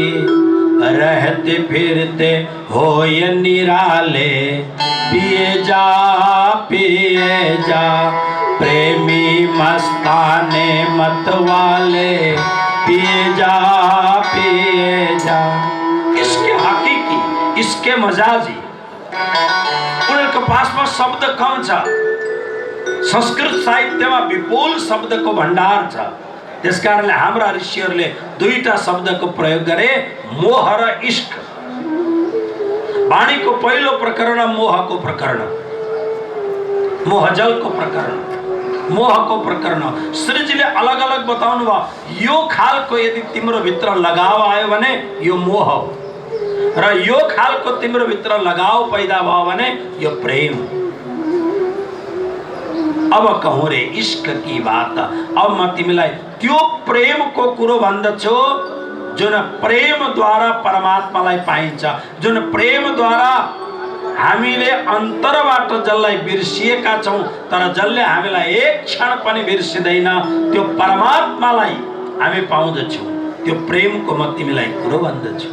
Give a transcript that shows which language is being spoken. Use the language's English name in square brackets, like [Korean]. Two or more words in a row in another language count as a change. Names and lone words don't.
[Hindi] रहते फिरते हो ये निराले, पिए जा प्रेमी मस्ताने मत वाले पिए जा इसके हकीकी इसके मजाजी उनके पास में [Nepali] शब्द कम छ संस्कृत साहित्य में विपुल शब्द को भंडार छ त्यस कारणले हाम्रा ऋषिहरूले दुईटा शब्द को प्रयोग गरे मोह र इश्क वाणी को पहिलो प्रकरण मोह को प्रकरण मोहजल को प्रकरण मोह को प्रकरण श्रीजीले अलग अलग बताउनु भयो यो खालको यदि तिम्रो भित्र लगाव आयो भने यो मोह हो र यो खालको तिम्रो भित्र लगाव पैदा भयो भने यो प्रेम। [Hindi] अब कहूँ रे इश्क की बात [Nepali] अब म तिमीलाई त्यो प्रेम को कुरो भन्दछु जुन प्रेम द्वारा परमात्मालाई पाइन्छ जुन प्रेम द्वारा हामीले अन्तरबाट जसलाई बिर्सिएका छौं तर जसले हामीलाई एक क्षण पनि बिर्सिदैन त्यो परमात्मालाई हामी पाउँदछौं त्यो प्रेमको म तिमीलाई कुरो भन्दछु।